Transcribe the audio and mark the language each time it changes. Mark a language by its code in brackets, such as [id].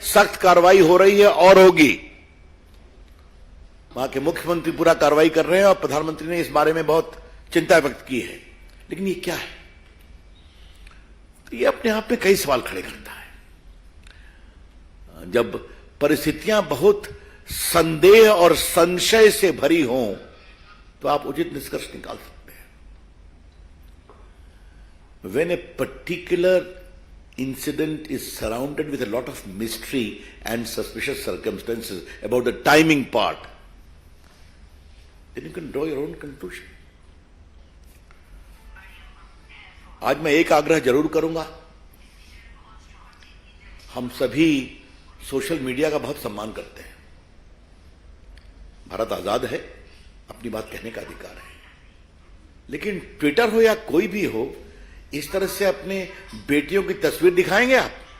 [hi] सख्त कार्रवाई हो रही है और होगी। वहां के मुख्यमंत्री पूरा कार्रवाई कर रहे हैं और प्रधानमंत्री ने इस बारे में बहुत चिंता व्यक्त की है। लेकिन ये क्या है? तो ये अपने आप में कई सवाल खड़े करता है। जब परिस्थितियां बहुत संदेह और संशय से भरी हों तो आप उचित निष्कर्ष निकाल सकते हैं। [en] When a particular incident is surrounded with a lot of mystery and suspicious circumstances about the timing part, then you can draw your own conclusion. [hi] आज मैं एक आग्रह जरूर करूंगा। हम सभी सोशल मीडिया का बहुत सम्मान करते हैं। भारत आजाद है, अपनी बात कहने का अधिकार है। लेकिन ट्विटर हो या कोई भी हो, इस तरह से अपने बेटियों की तस्वीर दिखाएंगे आप?